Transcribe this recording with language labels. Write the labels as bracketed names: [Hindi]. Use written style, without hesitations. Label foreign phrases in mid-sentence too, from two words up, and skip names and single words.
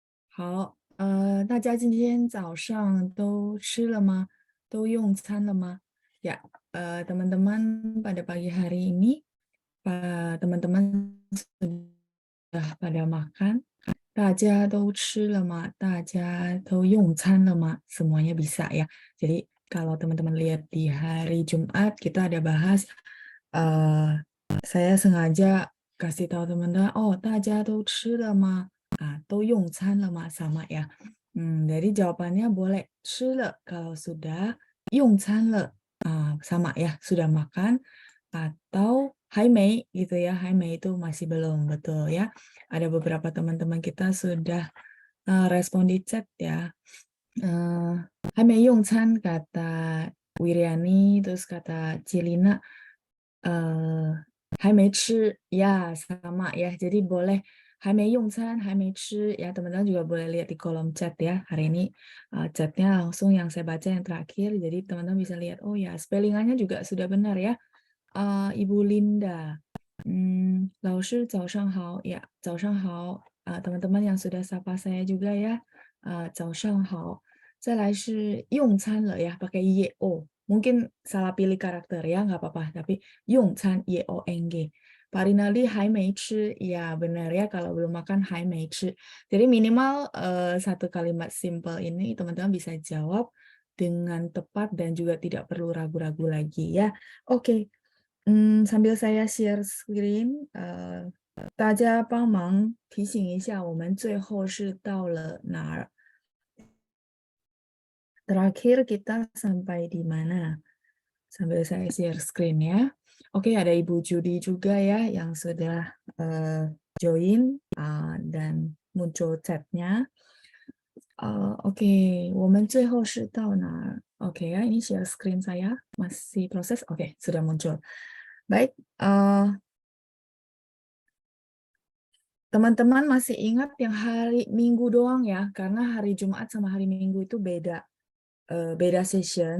[Chinese] 好，大家今天早上都吃了吗？都用餐了吗 [Indonesian] ？Ya, teman-teman pada pagi hari ini, teman-teman sudah pada makan? [Chinese] 大家都吃了吗？大家都用餐了吗？ [Indonesian] Semuanya bisa ya. Jadi kalau teman-teman lihat di hari Jumat kita ada bahas, eh, saya sengaja kasih tahu teman-teman, [Chinese] oh 大家都吃了吗？都用餐了吗？ [Indonesian] sama ya. Dari jawabannya boleh [Chinese] 吃了 [Indonesian] kalau sudah, [Chinese] 用餐了 [Indonesian] sama ya, sudah makan, atau [Chinese] 还没 [Indonesian] gitu ya, [Chinese] 还没 [Indonesian] itu masih belum, betul ya. Ada beberapa teman-teman kita sudah respon di chat ya. [Chinese] 还没用餐 [Indonesian] kata Wiriani, terus kata Cilina, [Chinese] 还没吃 [Indonesian] ya sama ya. Jadi boleh [Chinese] 还没用餐, 还没吃 [Indonesian] ya. Teman-teman juga boleh lihat di kolom chat ya. Hari ini chatnya langsung yang saya baca yang terakhir. Jadi teman-teman bisa lihat, oh ya spellingannya juga sudah benar ya. Ibu Linda. [Chinese] 老师早上好 [Indonesian] ya, [Chinese] 早上好 [Indonesian] teman-teman yang sudah sapa saya juga ya, [Chinese] 早上好. 再来是用餐了 ya, [Indonesian] pakai yo. Mungkin salah pilih karakter ya, nggak apa-apa. Tapi 用餐 yong. Pak Rinaldi [Chinese] 还没吃 [Indonesian] ya benar ya, kalau belum makan [Chinese] 还没吃. [Indonesian] Jadi minimal satu kalimat simple ini teman-teman bisa jawab dengan tepat dan juga tidak perlu ragu-ragu lagi ya. Oke. sambil saya [English] share screen, [Chinese] 大家帮忙提醒一下，我们最后是到了哪儿？ [Indonesian] Terakhir kita sampai di mana? Sambil saya [English] share screen [Indonesian] ya. Oke, ada Ibu Judi juga ya yang sudah join dan muncul chatnya. Oke, [Chinese] 我们最后是到哪儿? [Indonesian] Oke ya, ini [English] share screen [Indonesian] saya masih proses. Oke, sudah muncul. Baik, teman-teman masih ingat yang hari Minggu doang ya, karena hari Jumat sama hari Minggu itu beda beda session.